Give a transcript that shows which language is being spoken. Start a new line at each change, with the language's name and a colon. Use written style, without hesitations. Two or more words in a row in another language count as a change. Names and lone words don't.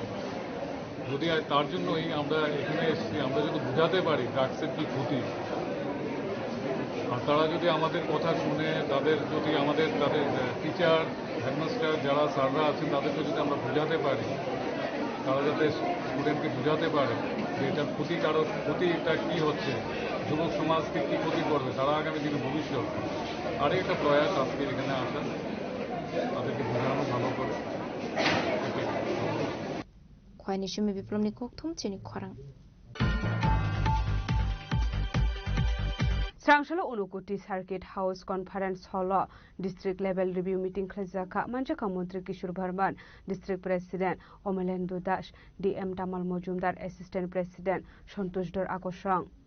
Bangla: যদি তার জন্যই আমরা এখানে এসেছি, আমরা যদি বোঝাতে পারি ড্রাগসের কী ক্ষতি, আর তারা যদি আমাদের কথা শুনে তাদের
English: teacher headmaster
Bangla: যারা স্যাররা আছেন তাদেরকে যদি আমরা বোঝাতে পারি, তারা যাতে স্টুডেন্টকে বোঝাতে পারে যে এটার ক্ষতিটা কী হচ্ছে, যুবক সমাজকে কী ক্ষতি করবে, তারা আগামী দিনে ভবিষ্যৎ। আর একটা প্রয়াস আজকে এখানে আসা, তাদেরকে বোঝানো ভালো করে।
Kok Borok: খয়নি সুমি বিপ্লবনি kokthum chini khwarang Srangshalo Unukuti Circuit House Conference Hall
English: District Level Review Meeting
Kok Borok: Khlajaka Manjaka Mantri Kishore Bharman,
English: District President
Kok Borok: Omelendra Das, DM Tamal Mojumdar,
English: Assistant President
Kok Borok: Santosh Dor Akosang.